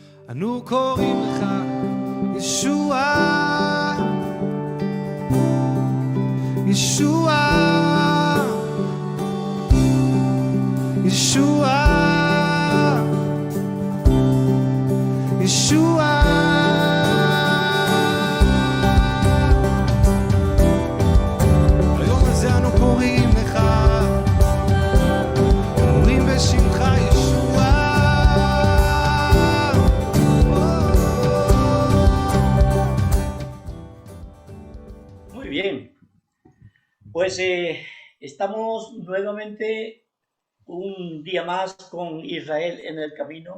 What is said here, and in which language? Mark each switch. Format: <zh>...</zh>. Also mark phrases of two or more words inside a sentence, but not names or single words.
<he>אנו קוראים לך ישוע, ישוע, ישוע, ישוע. היום הזה אנו קוראים לך, קוראים בשמך ישוע.</he> <es>Muy bien, pues estamos nuevamente un día más con Israel en el camino.</es>